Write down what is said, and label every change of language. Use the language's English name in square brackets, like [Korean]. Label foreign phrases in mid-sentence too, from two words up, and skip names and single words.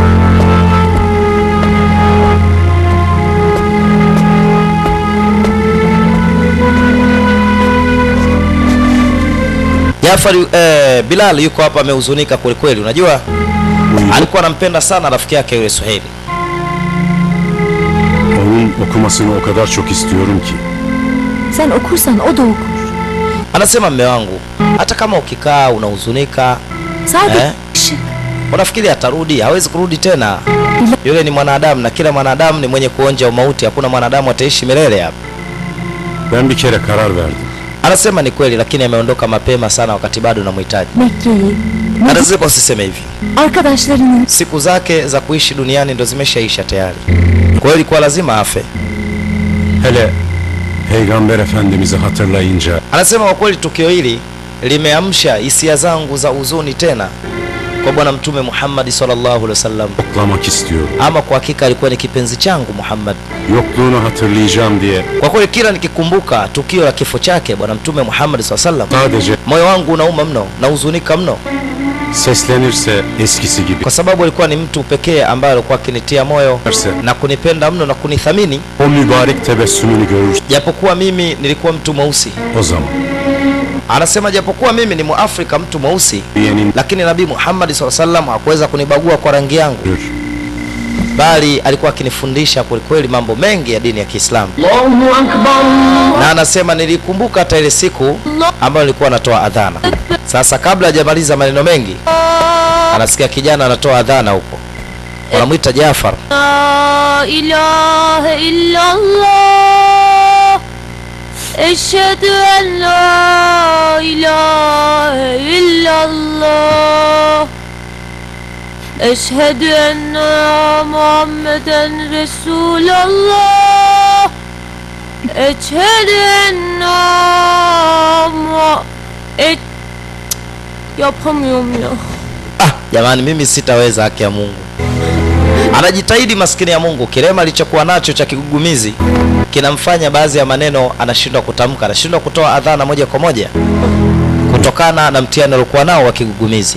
[Swahili] Jafar Bilal yuko hapa amehuzunika kweli kweli. Unajua alikuwa anampenda sana rafiki yake yule Suhaili. [Turkish] Onun okumasını o kadar çok istiyorum ki. Sen okursan o da okur. [Swahili] Anasema mme wangu, hata kama ukikaa unahuzunika, [Turkish] Sadece [Swahili] unafikiri atarudi? Hawezi kurudi tena. Yule ni mwanadamu na kila mwanadamu ni mwenye kuonja umauti. Hakuna mwanadamu ataishi milele hapa. [Turkish] Ben bir kere karar verdim. [Swahili] Anasema ni kweli, lakini ameondoka mapema sana wakati bado namhitaji. [Turkish] Mekke'yi, [Swahili] Anasema usiseme hivi. [Turkish] arkadaşlarını, [Swahili] Siku zake za kuishi duniani ndo zimeshaisha tayari. Kwa hiyo ilikuwa lazima afe. [Turkish] Hele Peygamber Efendimiz'i hatırlayınca [Swahili] Anasema kwa kweli tukio hili limeamsha hisia zangu za huzuni tena kwa bwana Mtume Muhammad [Arabic] صلى الله عليه وسلم. [Turkish] yoklamak istiyorum. [Swahili] Ama kwa hakika alikuwa ni kipenzi changu Muhammad. [Turkish] Yokluğunu hatırlayacağım diye [Swahili] Kwa kweli kila nikikumbuka tukio la kifo chake bwana Mtume Muhammad [Arabic] صلى الله عليه وسلم, [Turkish] sadece [Swahili] moyo wangu unauma mno na huzunika mno, [Turkish] seslenirse eskisi gibi [Swahili] kwa sababu alikuwa ni mtu pekee ambaye alikuwa akinitia moyo [Turkish] derse [Swahili] na kunipenda mno na kunithamini, [Turkish] o mübarek tebessümünü görür [Swahili] japokuwa mimi nilikuwa mtu mweusi. [Turkish] o zaman. [Swahili] Anasema japokuwa mimi ni Muafrika, mtu mweusi, [Turkish] Diyenin [Swahili] lakini Nabii Muhammad [Arabic] صلى الله عليه وسلم [Swahili] hakuweza kunibagua kwa rangi yangu, [Turkish] görür. [Swahili] bali alikuwa akinifundisha kweli kweli mambo mengi ya dini ya Kiislamu. Na anasema nilikumbuka hata ile siku ambayo nilikuwa natoa adhana. Sasa kabla hajamaliza maneno mengi, anasikia kijana anatoa adhana huko, wanamuita Jafar. [Arabic] لا إله إلا الله. أشهد أن لا إله إلا الله. أشهد أن محمدا رسول الله. أشهد أن [Turkish] yapamıyorum ya. [Swahili] Jamani, mimi sitaweza, haki ya Mungu. Anajitahidi maskini ya Mungu, kilema alichokuwa nacho cha kigugumizi kinamfanya baadhi ya maneno anashindwa kutamka, anashindwa kutoa adhana moja kwa moja kutokana na mtihani aliokuwa nao wa kigugumizi.